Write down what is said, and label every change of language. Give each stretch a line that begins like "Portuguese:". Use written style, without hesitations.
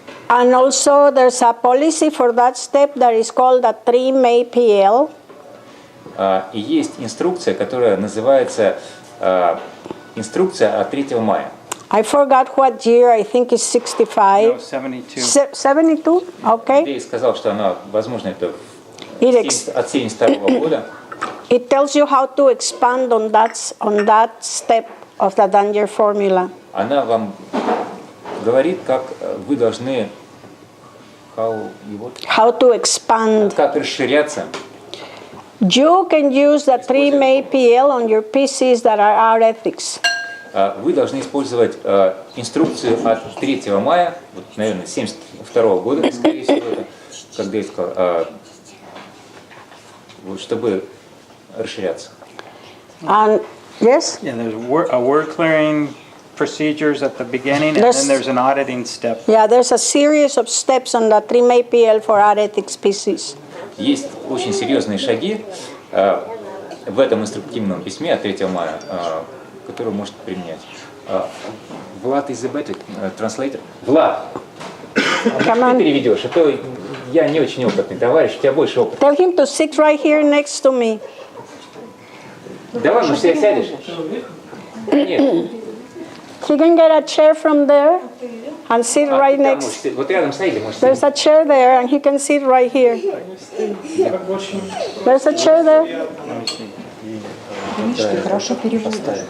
English: And also there's a policy for that step that is called the 3 PL.
Russian: И есть инструкция, которая называется инструкция от 3 мая.
English: I forgot what year, I think it's 65. No, 72. 72? Okay.
Russian: Дэвид сказал, что она, возможно, это
English: It
Russian: от 72 года.
English: It tells you how to expand on that step of the danger formula.
Russian: Она вам говорит, как вы должны
English: How to expand.
Russian: как расширяться.
English: You can use the 3 PL on your PCs that are our ethics.
Russian: Вы должны использовать инструкцию от 3 мая, вот, наверное, 72 года, скорее всего, это, как Дэвид сказал, вот, чтобы расширяться.
English: And yes? Yeah, there's word clearing procedures at the beginning, and then there's an auditing step. Yeah, there's a series of steps on the 3 PL for our ethics PCs.
Russian: Есть очень серьезные шаги в этом инструктивном письме от 3 мая, который может применять.
English: Vlad is the better translator.
Russian: Влад, ты переведешь, а то я не очень опытный товарищ, у тебя больше опыта.
English: Tell him to sit right here next to me.
Russian: Давай, может, ты сядешь? Нет.
English: He can get a chair from there and sit right next.
Russian: Вот рядом с Аидой можешь
English: There's a chair there and he can sit right here. There's a chair there. Let me see.
Russian: Видишь, ты хорошо переводишь.